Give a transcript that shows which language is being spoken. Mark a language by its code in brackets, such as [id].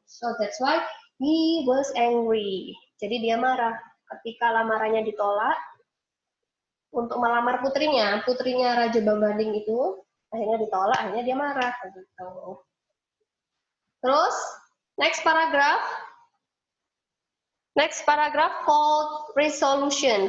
[en] So that's why he was angry. [id] Jadi dia marah ketika lamarannya ditolak untuk melamar putrinya Raja Babanding itu akhirnya ditolak, akhirnya dia marah gitu. Terus [en] next paragraph called resolution.